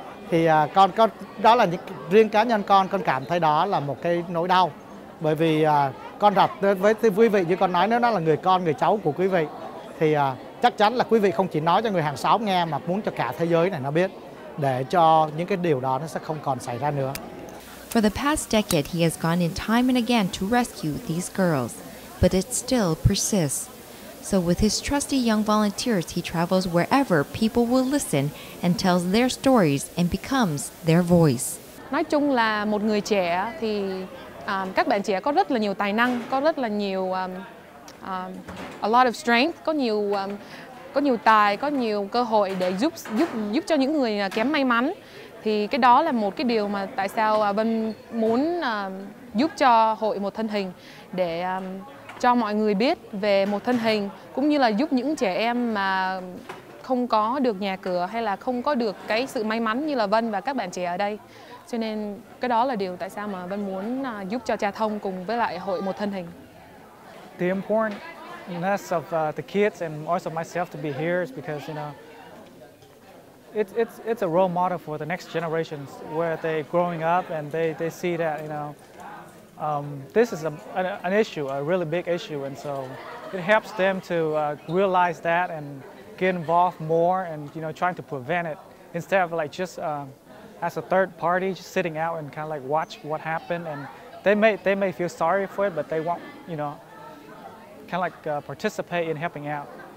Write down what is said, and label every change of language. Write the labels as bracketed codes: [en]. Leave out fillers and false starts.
[vi] Thì con đó là riêng cá nhân con cảm thấy đó là một cái nỗi đau, bởi vì con đặt với quý vị như con nói, nếu nó là người con người cháu của quý vị thì chắc chắn là quý vị không chỉ nói cho người hàng xóm nghe mà muốn cho cả thế giới này nó biết, để cho những cái điều đó nó sẽ không còn xảy ra nữa. [en] For the past decade, he has gone in time and again to rescue these girls, but it still persists. So with his trusty young volunteers, he travels wherever people will listen and tells their stories and becomes their voice. [vi] Nói chung là một người trẻ thì các bạn trẻ có rất là nhiều tài năng, có rất là nhiều [en] a lot of strength, [vi] có nhiều tài, có nhiều cơ hội để giúp cho những người kém may mắn. Thì cái đó là một cái điều mà tại sao Vân muốn giúp cho hội Một Thân Hình, để cho mọi người biết về một thân hình, cũng như là giúp những trẻ em mà không có được nhà cửa hay là không có được cái sự may mắn như là Vân và các bạn trẻ ở đây. Cho nên cái đó là điều tại sao mà Vân muốn giúp cho Cha Thông cùng với lại hội Một Thân Hình. [en] The importance of the kids and also myself to be here is because, you know, it's a role model for the next generations where they're growing up and they see that, you know, this is an issue, a really big issue, and so it helps them to realize that and get involved more and, you know, trying to prevent it instead of like just as a third party just sitting out and kind of like watch what happened, and they may feel sorry for it, but they won't, you know, kind of like participate in helping out.